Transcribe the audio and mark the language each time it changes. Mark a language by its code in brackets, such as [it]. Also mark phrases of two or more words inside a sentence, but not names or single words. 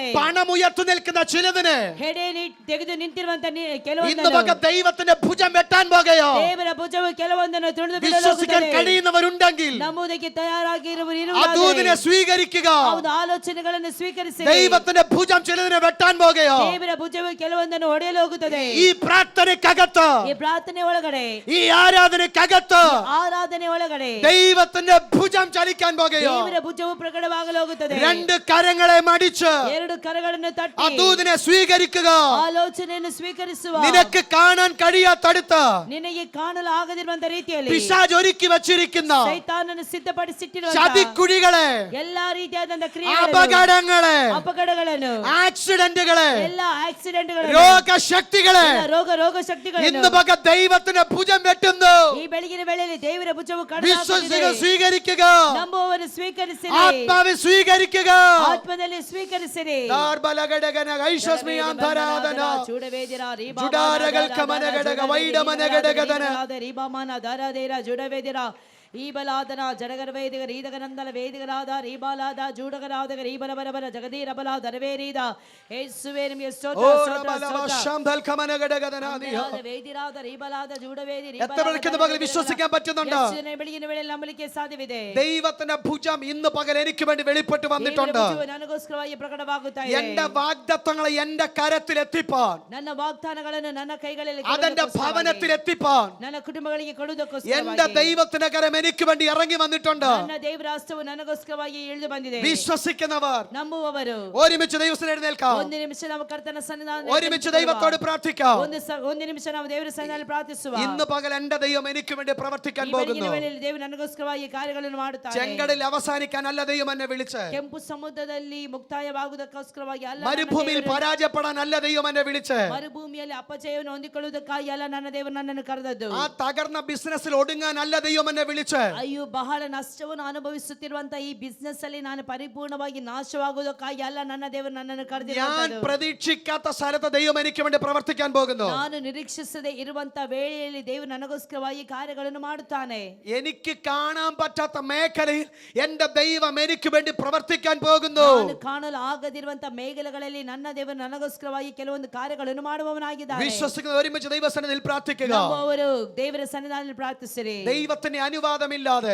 [ml] പണം ഉയർത്തി നിൽക്കുന്ന ചിലതിന് [kn] ಹೆಡೆ ತೆಗೆದು ನಿಂತಿರುವಂತ [ml] ഇന്ന് [kn] ಕೆಲವೊಂದು [ml] പകൽ ദൈവത്തിന്റെ ഭുജം വെട്ടാൻ പോകുകയോ. [kn] ದೇವರ ಭುಜವು ಕೆಲವೊಂದನ್ನು ತುಳಿದು [ml] വിശ്വസിക്കാൻ [kn] ಬಿಡಲಾಗುತ್ತದೆ. [ml] കഴിയുന്നവരുണ്ടെങ്കിൽ [kn] ನಂಬುವುದಕ್ಕೆ ತಯಾರಾಗಿರುವವರು [ml] ആ ദൂതിനെ സ്വീകരിക്കുക. [kn] ಹೌದು, ಆಲೋಚನೆಗಳನ್ನು ಸ್ವೀಕರಿಸಿ. [ml] ദൈവത്തിന്റെ ഭുജം ചിലതിനെ വെട്ടാൻ പോകുകയോ. [kn] ದೇವರ ಭುಜವು ಕೆಲವೊಂದನ್ನು ಹೊಡೆಯಲು ಹೋಗುತ್ತದೆ. [ml] ഈ പ്രാർത്ഥനയ്ക്കകത്ത്, [kn] ಈ ಪ್ರಾರ್ಥನೆ ಒಳಗಡೆ, [ml] ഈ ആരാധനയ്ക്കകത്ത് [kn] ಆರಾಧನೆ ಒಳಗಡೆ [ml] ദൈവത്തിന്റെ ഭുജം ചലിക്കാൻ പോകുകയോ. [kn] ದೇವರ ಭುಜವು ಪ್ರಕಟವಾಗಲು ಹೋಗುತ್ತದೆ. [ml] രണ്ട് കരങ്ങളെ മടിച്ച് [kn] ಎರಡು ಕರಗಳನ್ನು [ml] ആ [kn] ತಟ್ಟಿ [ml] ദൂതിനെ സ്വീകരിക്കുക. [kn] ಆಲೋಚನೆಯನ್ನು ಸ್ವೀಕರಿಸುವ. [ml] നിനക്ക് കാണാൻ കഴിയാത്തടുത്ത് [kn] ನಿನಗೆ ಕಾಣಲು ಆಗದಿರುವಂತ ರೀತಿಯಲ್ಲಿ [ml] പിശാച് ഒരുക്കി വച്ചിരിക്കുന്ന [kn] ಸೈತಾನನ್ನು ಸಿದ್ಧಪಡಿಸಿಟ್ಟಿರುವ [ml] ചതിക്കുഴികളെ, [kn] ಎಲ್ಲಾ ರೀತಿಯಾದಂತ [ml] അപകടങ്ങളെ, [kn] ಅಪಘಾತಗಳನ್ನು, [ml] ആക്സിഡന്റുകളെ, [kn] ಎಲ್ಲಾ ಆಕ್ಸಿಡೆಂಟ್ಗಳನ್ನು, [ml] രോഗശക്തികളെ [kn] ರೋಗ ಶಕ್ತಿಗಳನ್ನು [ml] ഇന്ന് പക ദൈവത്തിന്റെ ഭുജം വെട്ടുന്നു. [kn] ಈ ಬೆಳಗಿನ ವೇಳೆಯಲ್ಲಿ ದೇವರ ಭುಜವು [ml] വിശ്വസിക്കുക, സ്വീകരിക്കുക. [kn] ನಂಬುವವರು ಸ್ವೀಕರಿಸಿರಿ. [ml] ആത്മാവെ സ്വീകരിക്കുക. [kn] ಆತ್ಮದಲ್ಲಿ ಸ್ವೀಕರಿಸಿರಿ. ദാർബലഘടകന ഐശ്വസ്മിയാന്തരാധന ಜುಡವೇದಿರ ജുഡാരകൾക്ക് മനഘടക വൈഡമനഘടകതന ರೀಬಾಮಾನ ದಾರಾದೇರ ಜುಡವೇದಿರ ಈ ಬಲಾದನ ಜಡಗರ ವೇದಿಗ ರೀದಗನಂದಲ ವೇದಿಗರಾದ ರೀಬಾಲಾದ ಜೂಡಗರಾದಗ ರೀಬಲಬರಬರ ಜಗದೀರ ಬಲ ದರವೇರೀದ ಯೇಸುವೇ ನಿಮಗೆ ಸ್ತೋತ್ರ ವೇದಿರಾದ ರೀಬಲಾದ ಜೂಡವೇದಿ [ml] വിശ്വസിക്കാൻ പറ്റുന്നുണ്ട്. [kn] ಬೆಳಗಿನ ವೇಳೆಯಲ್ಲಿ ನಂಬಲಿಕ್ಕೆ ಸಾಧ್ಯವಿದೆ. [ml] ദൈവത്തിന്റെ ഭുജം ഇന്ന് പകൽ എനിക്ക് വേണ്ടി വെളിപ്പെട്ട് വന്നിട്ടുണ്ട്. [kn] ನನಗೋಸ್ಕರವಾಗಿ ಪ್ರಕಟವಾಗುತ್ತಾ ಇದೆ. [ml] എന്റെ വാഗ്ദത്തങ്ങളെ എന്റെ കരത്തിൽ എത്തിപ്പാൻ, [kn] ನನ್ನ വാഗ്ദാನಗಳನ್ನು ನನ್ನ കൈകളിൽ [ml] അതെന്റെ ഭവനത്തിൽ എത്തിപ്പാൻ [kn] ನನ್ನ ಕುಟುಂಬಗಳಿಗೆ ಕೊಡುವುದಕ್ಕೋಸ್ಕರ [ml] എന്റെ ദൈവത്തിന്റെ കരം എനിക്ക് വേണ്ടി ഇറങ്ങി വന്നിട്ടുണ്ട്. [kn] ನನ್ನ ದೇವರ ಹಸ್ತವು ನನಗೋಸ್ಕರವಾಗಿ ಇಳಿದು ಬಂದಿದೆ. [ml] വിശ്വസിക്കുന്നവർ [kn] ನಂಬುವವರು [ml] ഒരുമിച്ച് ദൈവത്തിന് എഴുന്നേൽക്കാം. [kn] ಒಂದು ನಿಮಿಷ ನಾವು ಕರ್ತನ ಸನ್ನಿಧಾನದಲ್ಲಿ [ml] ഒരുമിച്ച് ദൈവത്തോട് പ്രാർത്ഥിക്കാം. [kn] ಒಂದು ನಿಮಿಷ ನಾವು ದೇವರ ಸನ್ನಿಧಾನದಲ್ಲಿ ಪ್ರಾರ್ಥಿಸುವ. [ml] ഇന്ന് പകൽ എന്റെ ദൈവം എനിക്ക് വേണ്ടി പ്രവർത്തിക്കാൻ [kn] ಈ ಬೆಳಗಿನ [ml] പോകുന്നു. [kn] ವೇಳೆಯಲ್ಲಿ ದೇವರು ನನಗೋಸ್ಕರವಾಗಿ ಕಾರ್ಯಗಳನ್ನು ಮಾಡುತ್ತಾನೆ. [ml] ചെങ്കടലിൽ അവസാനിക്കാനല്ല ദൈവം എന്നെ വിളിച്ച്, [kn] ಕೆಂಪು ಸಮುದ್ರದಲ್ಲಿ ಮುಕ್ತಾಯವಾಗುವುದಕ್ಕೋಸ್ಕರವಾಗಿ ಅಲ್ಲ, [ml] മരുഭൂമിയിൽ പരാജയപ്പെടാനല്ല ദൈവം എന്നെ വിളിച്ച്, [kn] ಮರುಭೂಮಿಯಲ್ಲಿ ಅಪಜಯವನ್ನು ಹೊಂದಿಕೊಳ್ಳುವುದಕ್ಕಾಗಿ ಅಲ್ಲ ನನ್ನ ದೇವರು ನನ್ನನ್ನು ಕರೆದದ್ದು. [ml] ആ തകർന്ന ബിസിനസ്സിൽ ഒടുങ്ങാനല്ല ദൈവം എന്നെ വിളിച്ച്, [kn] ಅಯ್ಯೋ ಬಹಳ ನಷ್ಟವನ್ನು ಅನುಭವಿಸುತ್ತಿರುವಂತ ಈ ಬಿಸಿನೆಸ್ ಅಲ್ಲಿ ನಾನು ಪರಿಪೂರ್ಣವಾಗಿ ನಾಶವಾಗುವುದಕ್ಕಾಗಿ ಅಲ್ಲ ನನ್ನ ದೇವರು ನನ್ನನ್ನು [ml] ഞാൻ [kn] ಕರೆದಿರುವಂತದ್ದು. [ml] പ്രതീക്ഷിക്കാത്ത സ്ഥലത്ത് ദൈവം എനിക്ക് വേണ്ടി പ്രവർത്തിക്കാൻ പോകുന്നു. [kn] ನಾನು ನಿರೀಕ್ಷಿಸದೆ ಇರುವಂತ ವೇಳೆಯಲ್ಲಿ ದೇವರು ನನಗೋಸ್ಕರವಾಗಿ ಕಾರ್ಯಗಳನ್ನು ಮಾಡುತ್ತಾನೆ. [ml] എനിക്ക് കാണാൻ പറ്റാത്ത മേഖലയിൽ എന്റെ ദൈവം എനിക്ക് വേണ്ടി പ്രവർത്തിക്കാൻ പോകുന്നു. [kn] ನಾನು ಕಾಣಲು ಆಗದಿರುವಂತ ಮೇಘಲೆಗಳಲ್ಲಿ ನನ್ನ ದೇವರು ನನಗೋಸ್ಕರವಾಗಿ ಕೆಲವೊಂದು ಕಾರ್ಯಗಳನ್ನು ಮಾಡುವವನಾಗಿದ್ದಾನೆ. [ml] വിശ്വസിക്കുന്ന ഒരുമിച്ച് ദൈവസന്നിധിയിൽ പ്രാർത്ഥിക്കുക. [kn] ನಂಬುವವರು ದೇವರ ಸನ್ನಿಧಾನದಲ್ಲಿ ಪ್ರಾರ್ಥಿಸಿರಿ. [ml] ദൈവത്തിന്റെ അനുവാദമില്ലാതെ